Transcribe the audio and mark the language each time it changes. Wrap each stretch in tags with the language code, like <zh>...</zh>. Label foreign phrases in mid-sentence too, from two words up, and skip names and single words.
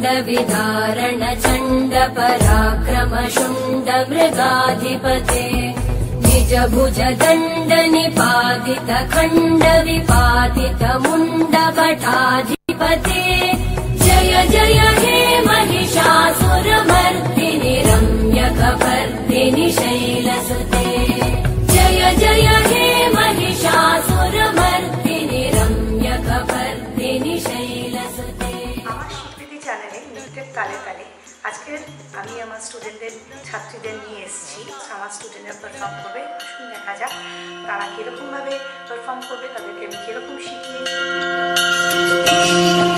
<sa>विदारण चण्ड पराक्रम शुण्ड मृगाधिपते निज भुज दण्ड निपातित खण्ड विपातित मुण्ड भटाधिपते जय जय हे महिषासुरमर्दिनि रम्यकपर्दिनि शैलसुते जय जय हे महिषासुरमर्दिनि रम्यकपर्दिनि शैलसुते</sa> <bn>আমার স্বীকৃতি চ্যানেলে নৃত্যের তালে তালে আজকে আমি আমার স্টুডেন্টদের ছাত্রীদের নিয়ে এসেছি আমার স্টুডেন্টরা পারফর্ম করবে শুনে দেখা যাক তারা কীরকমভাবে পারফর্ম করবে তাদেরকে আমি কীরকম শিখিয়েছি</bn>